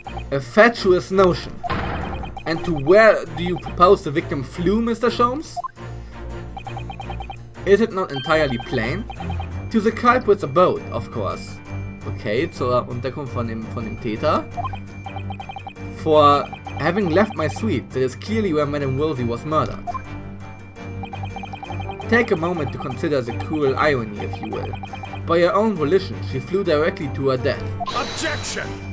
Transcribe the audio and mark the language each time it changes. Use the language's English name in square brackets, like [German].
[English] A fatuous notion. And to where do you propose the victim flew, Mr. Sholmes? Is it not entirely plain? To the culprit's abode, of course. [German] Okay, zur Unterkunft von dem Täter. [English] For having left my suite, that is clearly where Madame Rosie was murdered. Take a moment to consider the cruel irony, if you will. By her own volition, she flew directly to her death. Objection!